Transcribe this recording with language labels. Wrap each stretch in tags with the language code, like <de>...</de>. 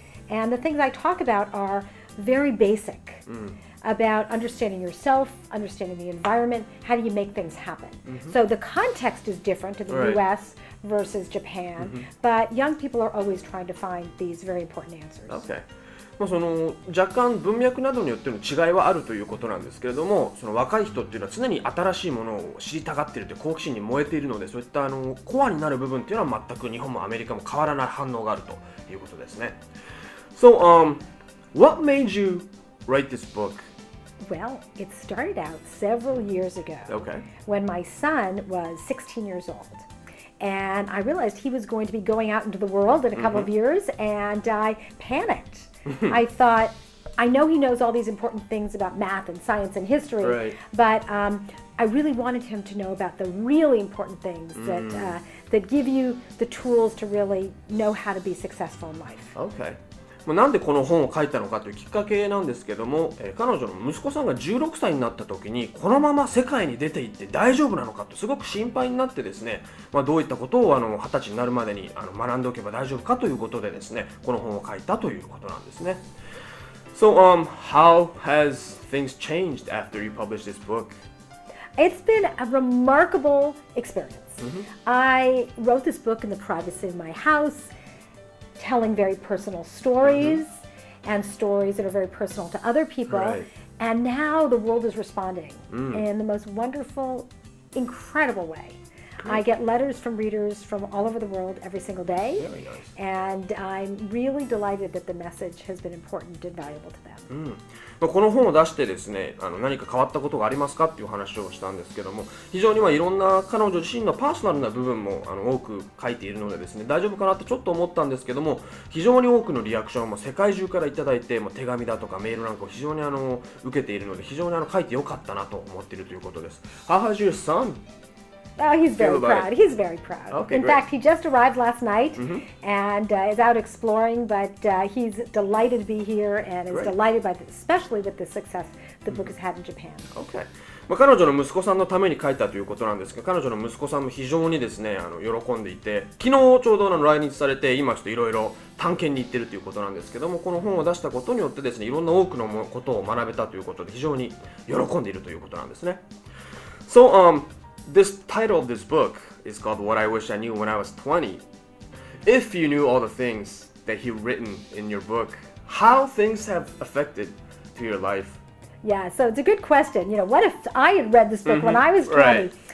<en>And the things I talk about are very basic. About understanding yourself, understanding the environment, how do you make things happen? So the context is different in the US versus Japan, but young people are always trying to find these very important answers. Okay.</en> <ja>その若干文脈などによっての違いはあるということなんですけれども、その若い人っていうのは常に新しいものを知りたがっているという好奇心に燃えているので、そういったコアになる部分っていうのは全く日本もアメリカも変わらない反応があるということですね。</ja> <en>So, what made you write this book? Well, it started out several years ago when my son was 16 years old. And I realized he was going to be going out into the world in a couple of years, and I panicked. I thought, I know he knows all these important things about math and science and history, but I really wanted him to know about the really important things that give you the tools to really know how to be successful in life. Okay.</en> <ja>なんでこの本を書いたのかというきっかけなんですけども、彼女の息子さんが16歳になった時にこのまま世界に出て行って大丈夫なのかとすごく心配になってですね、どういったことを20歳になるまでに学んでおけば大丈夫かということでですね、この本を書いたということなんですね。</ja> <en>So, how has things changed after you published this book? It's been a remarkable experience. I wrote this book in the privacy of my house.Telling very personal stories and stories that are very personal to other people. And now the world is responding in the most wonderful, incredible way. I get letters from readers from all over the world every single day. Very nice. And I'm really delighted that the message has been important and valuable to them.</en> <ja>この本を出してですね、何か変わったことがありますかっていう話をしたんですけども、非常にいろんな彼女自身のパーソナルな部分も多く書いているのでですね、大丈夫かなってちょっと思ったんですけども、非常に多くのリアクションも世界中からいただいて、手紙だとかメールなんかを非常に受けているので、非常に書いてよかったなと思っているということです。</ja> <en>How has your son?Oh, he's very proud. He's very proud. Okay, In fact, he just arrived last night and is out exploring, but he's delighted to be here and is delighted by, especially with the success the book has had in Japan. Okay.</en> <ja>彼女の息子さんのために書いたということなんですが、彼女の息子さんも非常にですね喜んでいて、昨日ちょうど来日されて、今ちょっといろいろ探検に行ってるということなんですけども、この本を出したことによってですね、いろんな多くのことを学べたということで非常に喜んでいるということなんですね。</ja> <en>So, this title of this book is called What I Wish I Knew When I Was 20. If you knew all the things that he written in your book, how things have affected to your life? Yeah, so it's a good question. What if I had read this book when I was 20?</en>